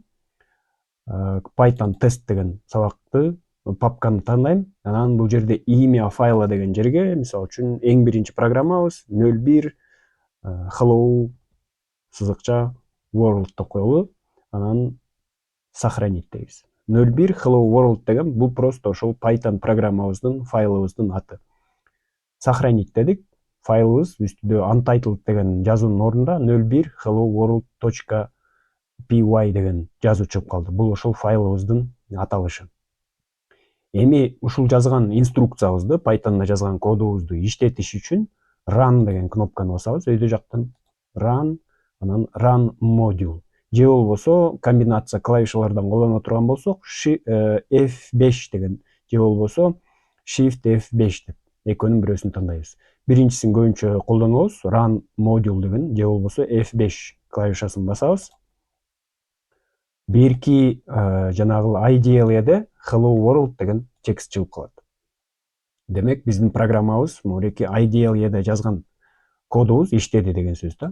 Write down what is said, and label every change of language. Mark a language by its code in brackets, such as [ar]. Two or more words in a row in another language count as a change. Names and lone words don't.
[ky] Python тест деген сабакты, папканы тандайм. Анан бул жерде [ru] имя файла [ky] деген жерге, мисалы үчүн эң биринчи программабыз 01 hello сызыкча world деп коелу. Анан сохранить дейбиз. 01 hello world деген бул просто ошол Python программабыздын файлыбыздын аты. Сохранить дедик. Файлыбыз үстүдө untitled деген жазуунун ордунда 01 hello world.py деген жазуу чыгып калды. Бул ошол файлыбыздын аталышы. Эми ушул жазган инструкциябызды, Python'да жазган кодубузду иштетиш үчүн run деген кнопканы басабыз. Өйдө жактан run, анан [en] run module. [ky] Же болбосо комбинация клавишалардан колдоно турган болсок, F5 деген, же болбосо Shift F5 деп экөөнүн бирөөсүн тандайбыз. Биринчисин көбүнчө колдонобуз, [en] run module [ky] деген, же болбосо F5 клавишасын басабыз. Бирки жанагы IDLE'де hello world деген текст чыгып калат. Демек, биздин программабыз мурики IDLE'де жазган кодубуз иштеди деген сөз да.